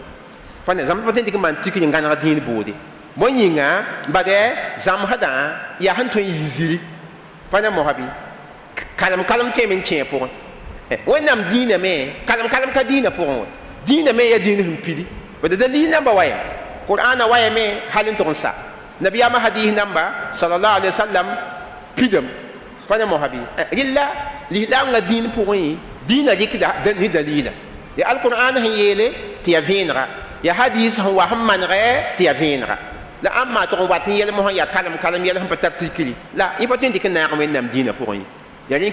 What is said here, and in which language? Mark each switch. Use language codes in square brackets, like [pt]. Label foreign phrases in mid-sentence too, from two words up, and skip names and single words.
[mos] pa ne zãmsd pa tõe n dɩk n maan tikri n gãneg dĩin buude bõe yĩnga bade zãmsdã yaa sẽn tõe n yɩ ziri pa ne mosã bɩ kalem tõeme n kẽe pʋgẽ wẽnnaam dĩinã me kalem ka dĩinã pʋgẽ wɛ dĩinã me yaa dĩin sẽn pidi bada dalil namba waya qur'ana waya me hal n tʋg n sa nabiyaamã hadiis namba [ar] صلى الله عليه وسلم [mos] pidame pa ne mosã bɩ rɩlla lislaamã dĩin pʋgẽ dĩinã rɩkda ne dalila ya alqur'an sẽn yeele tɩ ya vẽenega ya hadiis sẽn wa sẽn manegɛ tɩ ya vẽenega la ãmma tʋg n wat n yɛl mosã yaa kalem yɛl sẽn pa tar tikri la yẽ pa tõe n dɩk n naag wẽnnaam dĩinã pʋgẽ ye ya rẽ